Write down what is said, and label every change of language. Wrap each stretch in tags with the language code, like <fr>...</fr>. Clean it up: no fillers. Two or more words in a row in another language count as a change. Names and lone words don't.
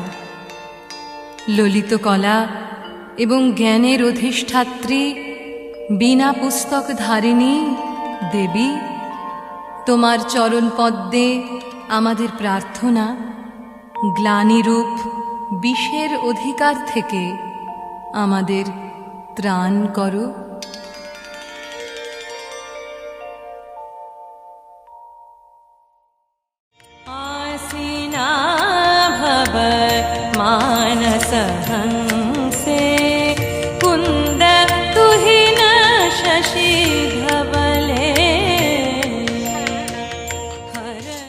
<bn>ললিত কলা এবং জ্ঞানের অধিষ্ঠাত্রী বিনা পুস্তক ধারিণী দেবী, তোমার চরণ পদ্মে আমাদের প্রার্থনা, গ্লানিরূপ বিষের অধিকার থেকে আমাদের ত্রাণ করো।</bn> <sa>आसीना भव मानस हंसे कुंद तुहिन शशि धवले हर।</sa>